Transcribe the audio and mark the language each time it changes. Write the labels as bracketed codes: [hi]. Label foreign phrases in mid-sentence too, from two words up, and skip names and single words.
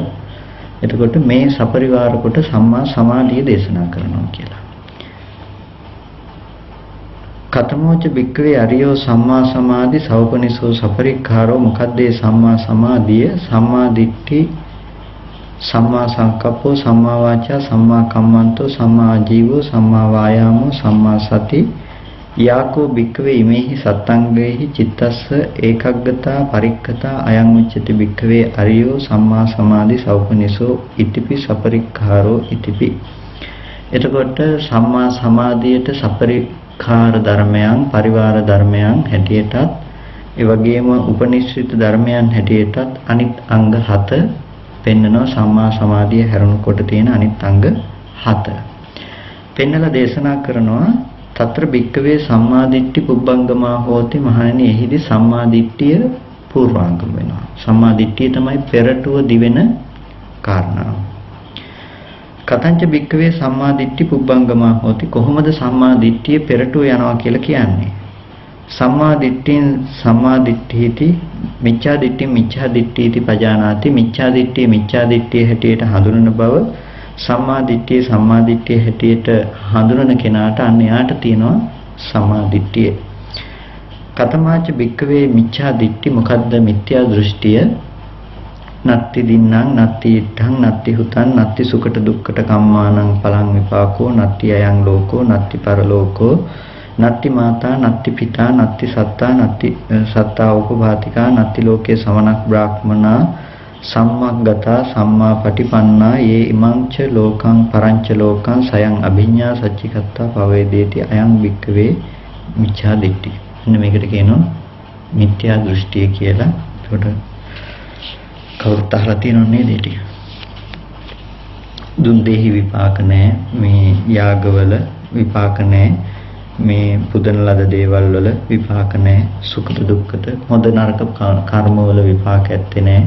[si] එතකොට මේ සපරිවාර කොට සම්මා සමාධිය දේශනා කරනවා කියලා. [pi] කතමෝච භික්ඛවේ අරියෝ සම්මා සමාධි සෞපනිසෝ සපරික්ඛාරෝ [si] මොකද්ද සම්මා සමාධිය? [pi] සම්මා දිට්ඨි, සම්මා සංකප්පෝ, සම්මා වාචා, සම්මා කම්මන්තෝ, සම්මා ආජීවෝ, සම්මා වායාමෝ, සම්මා සති යාකෝ භික්ඛවේ ඉමේහි සත්තංගේහි චිත්තස්ස ඒකග්ගතා පරික්ඛතා අයං උච්චති භික්ඛවේ අරියෝ සම්මා සමාධි සෞපනිසෝ ඉතිපි සපරික්ඛාරෝ ඉතිපි. [si] එතකොට සම්මා සමාධියට සපරික්ඛාර ධර්මයන් පරිවාර ධර්මයන් හැටියටත් ඒ වගේම උපනිශ්‍රිත ධර්මයන් හැටියටත් අනිත් අංග 7 පෙන්නනවා. සම්මා සමාධිය හැරුණකොට තියෙන අනිත් අංග 7 පෙන්නලා දේශනා කරනවා. [pi] తත්‍ර භික්කවේ සම්මාදිට්ඨි පුබ්බංගමා හෝති. [si] මහණෙනි එහිදී සම්මාදිට්ඨිය පූර්වාංගම වෙනවා. සම්මාදිට්ඨිය තමයි පෙරටුව දිවෙන කාරණාව. [pi] කතංච භික්කවේ සම්මාදිට්ඨි පුබ්බංගමා හෝති. [si] කොහොමද සම්මාදිට්ඨිය පෙරටුව යනවා කියලා කියන්නේ? [pi] සම්මාදිට්ඨින් සම්මාදිට්ඨීති මිච්ඡාදිට්ඨි මිච්ඡාදිට්ඨීති පජානාති. [si] මිච්ඡාදිට්ඨිය මිච්ඡාදිට්ඨිය හැටියට හඳුනන බව සම්මාදිට්ඨිය සම්මාදිට්ඨිය හැටියට හඳුනන කෙනාට අන්න යාට තියෙනවා සම්මාදිට්ඨිය. [pi] කතමාච භික්කවේ මිච්ඡාදිට්ඨි [si] මොකද්ද මිත්‍යා දෘෂ්ටිය? [pi] නත්ති දින්නම් නත්ති ඉත්තං නත්ති හුතං නත්ති සුකට දුක්කට කම්මානං පලං විපාකෝ නත්ති අයං ලෝකෝ නත්ති පරලෝකෝ නත්ති මාතා නත්ති පිතා නත්ති සත්තා නත්ති සත්තා උපභාතිකා නත්ති ලෝකේ සමනක් බ්‍රාහ්මනා සම්මග්ගතා සම්මා පටිපන්නා යේ ඉමංච ලෝකං පරංච ලෝකං සයං අභිඤ්ඤා සච්චිකත්තා පවේදේති අයං භික්ඛවේ මිච්ඡා දිට්ඨි. [si] එන්න මේකට කියනවා මිත්‍යා දෘෂ්ටිය කියලා. ඒකට කවුරුත් අහලා තියෙනව නේද ඒ ටික? දුන් දෙහි විපාක නැහැ, මේ යාගවල විපාක නැහැ, මේ පුදන ලද දේවල් වල විපාක නැහැ, සුඛ දුක්ඛත හොඳ නරක කර්මවල විපාක ඇත්තේ නැහැ.